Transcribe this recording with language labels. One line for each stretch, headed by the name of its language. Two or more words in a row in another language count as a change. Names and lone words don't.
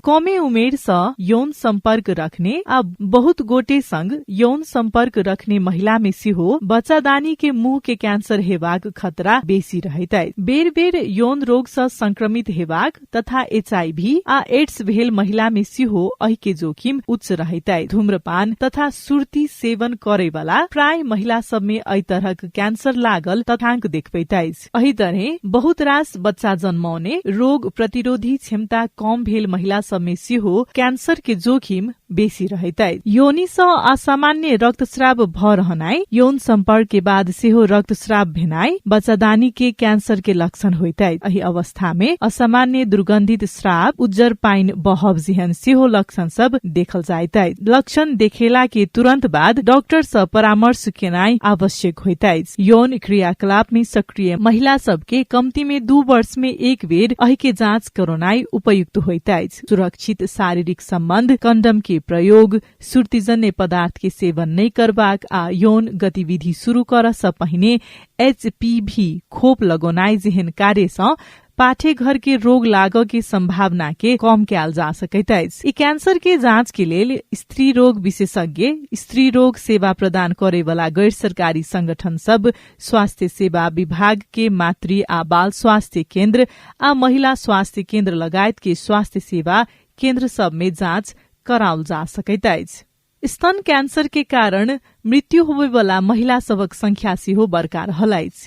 Maithili: कमे उमेर से यौन संपर्क रखने आ बहुत गोटे संग यौन संपर्क रखने महिला में सेहो बच्चादानी के मुंह के कैंसर हेबाक खतरा बेसी रहैत है। बेर बेर यौन रोग से संक्रमित हेबाक तथा HIV आ एड्स भेल महिला में सेहो एहि के जोखिम उच्च रहैत है। धूम्रपान तथा सुर्ती सेवन करे वाला प्राय महिला सब में एहि तरहक कैंसर लागल तथ्यांक देखबैत अछि। एहि तरह बहुत रास बच्चा जन्माउने, रोग प्रतिरोधी क्षमता कम भेल महिला सब में सेहो कैंसर के जोखिम बेसी रहैत है। योनि सँ असामान्य रक्तस्राव भ रहनाइ, यौन संपर्क के बाद सेहो रक्तस्राव भेनाइ बच्चादानी के कैंसर के लक्षण होइत है। एहि अवस्था में असामान्य दुर्गंधित स्राव, उज्जर पाइन बहब जेहन सेहो लक्षण सब देखल जाइत है। लक्षण देखेला के तुरंत बाद डॉक्टर सँ परामर्श केनाइ आवश्यक होइत है। यौन क्रियाकलाप में सक्रिय महिला सब के कम्ती में 2 वर्ष में एक बेर एहि के जाँच करनाइ उपयुक्त होइत है। सुरक्षित शारीरिक सम्बन्ध, कंडम के प्रयोग, सुर्तीजन्य पदार्थ के सेवन नहीं करबाक आ यौन गतिविधि शुरू कर सँ पहिने HPV खोप लगोनाइ जेहन कार्य सँ पाठेघर के रोग लागऽ के संभावना के कम कैल जा सकैत अछि। ई कैंसर के जांच के लेल स्त्री रोग विशेषज्ञ, स्त्री रोग सेवा प्रदान करे वाला गैर सरकारी संगठन सब, स्वास्थ्य सेवा विभाग के मातृ आ बाल स्वास्थ्य केन्द्र आ महिला स्वास्थ्य केन्द्र लगायत के स्वास्थ्य सेवा केन्द्र सब में जांच कराओल जा सकैत अछि। स्तन कैंसर के कारण मृत्यु होबे वाला महिला सबक संख्या सेहो बड़का रहल अछि।